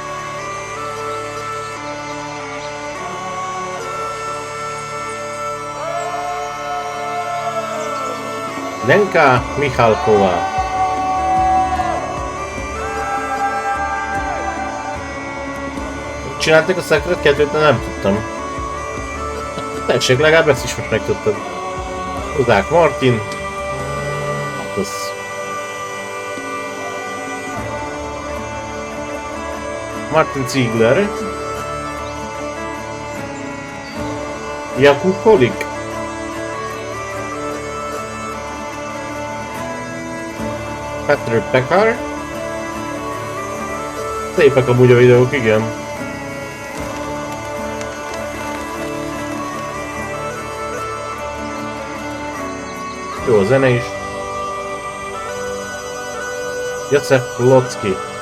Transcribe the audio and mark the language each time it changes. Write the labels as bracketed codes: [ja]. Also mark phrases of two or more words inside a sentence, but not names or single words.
[hu] Lenka Michalková. Csinálták a Secret 2-t, nem tudtam. Tessék, legalább ezt is most megtudtad. Hozzák Martin. Hát az... Martin Ziegler. Jakub Holik. Petr Pekar. Szépek amúgy a videók, igen. Jó a zene is. Jacek Locki.